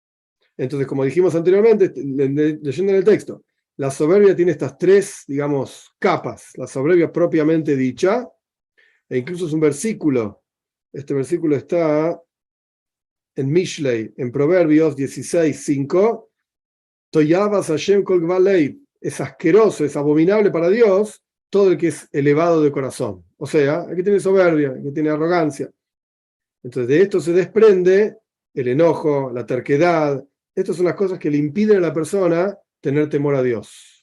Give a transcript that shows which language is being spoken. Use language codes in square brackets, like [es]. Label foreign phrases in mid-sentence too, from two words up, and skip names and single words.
[es] Entonces, como dijimos anteriormente, leyendo en el texto, La soberbia tiene estas tres, digamos, capas. La soberbia propiamente dicha, e incluso es un versículo. Este versículo está en Mishlei, en Proverbios 16:5. [he] תועבת השם כל גבה־לב. [es] Es asqueroso, es abominable para Dios todo el que es elevado de corazón. O sea, el que tiene soberbia, el que tiene arrogancia. Entonces, de esto se desprende el enojo, la terquedad. Estas son las cosas que le impiden a la persona tener temor a Dios.